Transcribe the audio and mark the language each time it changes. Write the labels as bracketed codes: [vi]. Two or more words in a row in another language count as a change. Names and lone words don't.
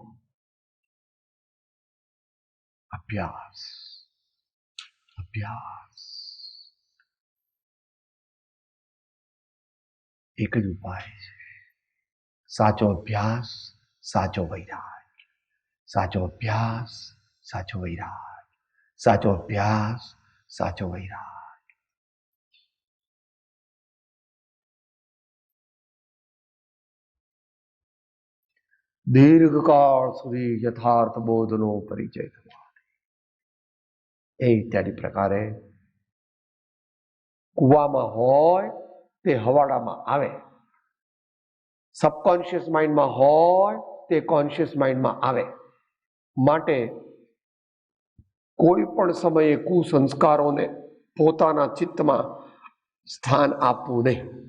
[gu] અભ્યાસ અભ્યાસ એક જ ઉપાય હૈ। સાચો અભ્યાસ સાચો વૈરાગ, સાચો અભ્યાસ સાચો વૈરાગ, સાચો અભ્યાસ સાચો વૈરાગ। દીર્ઘકાલ સુધી યથાર્થ બોધનો પરિચય એ ઇત્યાદિ પ્રકારે કુવામાં હોય તે હવાડામાં આવે, [en] subconscious mindમાં [gu] હોય તે [en] conscious mindમાં [gu] આવે. માટે કોઈ પણ સમયે કુસંસ્કારોને પોતાના ચિત્તમાં સ્થાન આપવું નહીં.